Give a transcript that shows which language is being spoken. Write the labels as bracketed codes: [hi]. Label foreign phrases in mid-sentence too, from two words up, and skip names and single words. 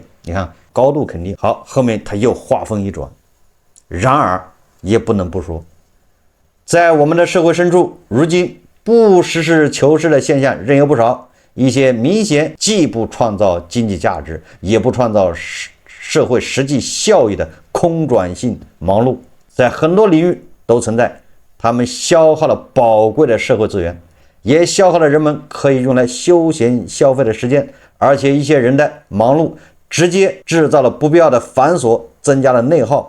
[zh] 你看高度肯定。好，後面他又話鋒一轉，然而也不能不說，在我們的社會深處，如今不實事求是的現象仍有不少，一些明顯既不創造經濟價值，也不創造社會實際效益的空轉性忙碌，在很多領域都存在，他們消耗了寶貴的社會資源，也消耗了人們可以用來休閒消費的時間，而且一些人的忙碌直接制造了不必要的繁瑣，增加了內耗。